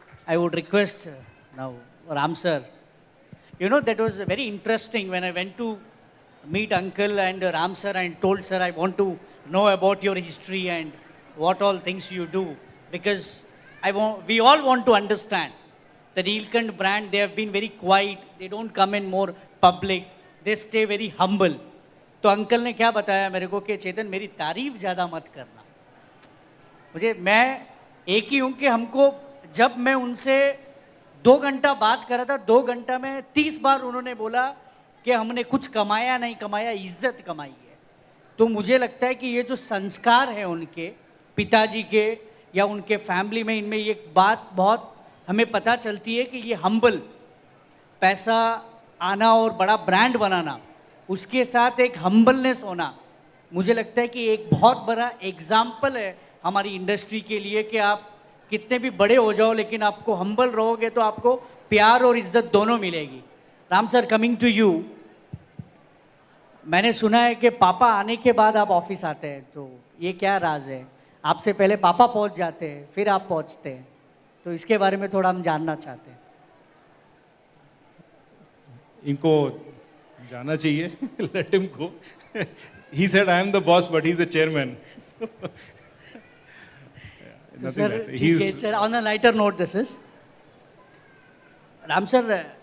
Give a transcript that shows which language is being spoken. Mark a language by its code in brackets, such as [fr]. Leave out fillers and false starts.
[en] I would request now Ram sir. You know, that was very interesting when I went to meet Uncle and Ram sir and told sir I want to know about your history and what all things you do, because we all want to understand. The Neelkanth brand, they have been very quiet. They don't come in more public. They stay very humble. [hi] तो uncle ने क्या बताया मेरे को कि चेतन मेरी तारीफ ज़्यादा मत करना। मैं एक ही हूँ कि हमको, जब मैं उनसे 2 घंटा बात कर रहा था, 2 घंटा में 30 बार उन्होंने बोला कि हमने कुछ कमाया नहीं कमाया, इज्जत कमाई है। तो मुझे लगता है कि ये जो संस्कार है उनके पिताजी के या उनके फैमिली में, इनमें ये बात बहुत हमें पता चलती है कि ये हम्बल, पैसा आना और बड़ा ब्रांड बनाना, उसके साथ एक हम्बलनेस होना, मुझे लगता है कि एक बहुत बड़ा एग्जाम्पल है हमारी इंडस्ट्री के लिए कि आप कितने भी बड़े हो जाओ लेकिन आपको हम्बल रहोगे तो आपको प्यार और इज्जत दोनों मिलेगी। Ram sir, [en] coming to you, [hi] मैंने सुना है कि पापा आने के बाद आप ऑफिस आते हैं, तो ये क्या राज है? आपसे पहले पापा पहुंच जाते हैं फिर आप पहुंचते हैं, तो इसके बारे में थोड़ा हम जानना चाहते हैं। इनको जाना चाहिए, [en] let him go. He said I am the boss but he's the chairman. So sir, sir, on a lighter note, this is Ram sir.